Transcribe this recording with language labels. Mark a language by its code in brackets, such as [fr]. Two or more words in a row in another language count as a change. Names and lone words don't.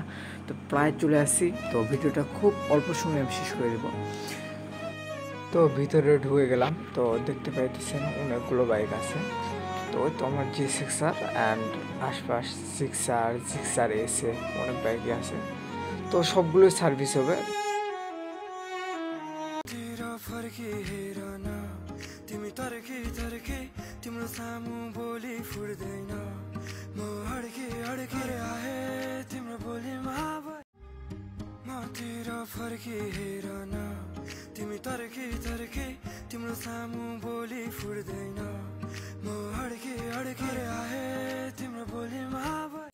[bn] তো প্রায় চলে আসছি, তো ভিডিওটা খুব অল্প সময়ে আমি শেষ করে দেবো। তো ভিতরে ঢুকে গেলাম, তো দেখতে পাইতেছেন অনেকগুলো বাইক আছে। তো ওই তো আমার G6R অ্যান্ড আশপাশ জিক্সার এসে অনেক বাইকই আছে, তো সবগুলোই সার্ভিস হবে। [ne] तिमी तर्की तर्की तिम्रो सामु बोली फुट्दैन म अड्के अड्केर आए तिम्रो बोलीमा मतिर फर्की हेर न तिमी तर्की तर्की तिम्रो सामु बोली फुट्दैन म अड्के अड्केर आए तिम्रो बोलीमा